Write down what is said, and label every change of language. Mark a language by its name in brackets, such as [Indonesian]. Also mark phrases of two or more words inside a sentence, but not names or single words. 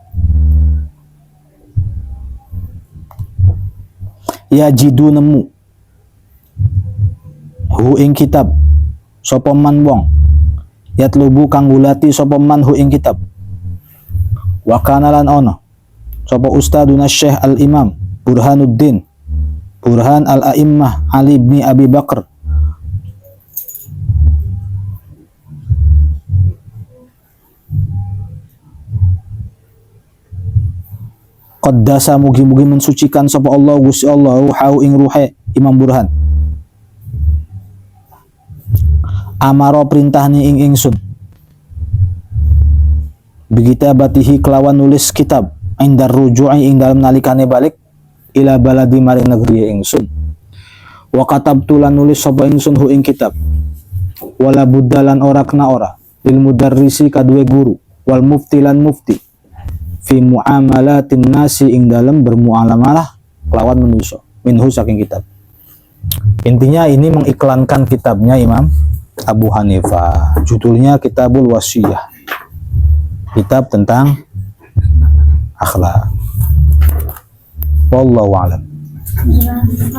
[Arabic] يجد [Javanese] nemu hu ing kitab sapa man wong yatlubu kang gulati sapa man hu ing kitab [Arabic] وكان [Javanese] lan ono sapa ustaduna Syekh al-Imam Burhanuddin Burhan al-A'immah Ali bin Abi Bakar qaddasa mugi-mugi mensucikan sapa Allah Gusti Allah ruhahu ing ruhe Imam Burhan amaro perintahni ing ingsun bikitabatihi kelawan nulis kitab [Arabic] عند الرجوع [Javanese] ing dalam nalikane balik [Arabic] إلى بلدي [Javanese] maring negeri ingsun [Arabic] وكتبت [Javanese] lan nulis sapa ingsun hu ing kitab [Arabic] ولا بد [Javanese] ora kena ora lil mudarrisi kadue guru wal mufti lan mufti [Arabic] في معاملة الناس [Javanese] ing dalam bermuamalah kelawan manusia minhu saking kitab. [Indonesian] Intinya ini mengiklankan kitabnya Imam Abu Hanifah, judulnya Kitabul Wasiyah, kitab tentang akhlak. [Arabic] والله أعلم.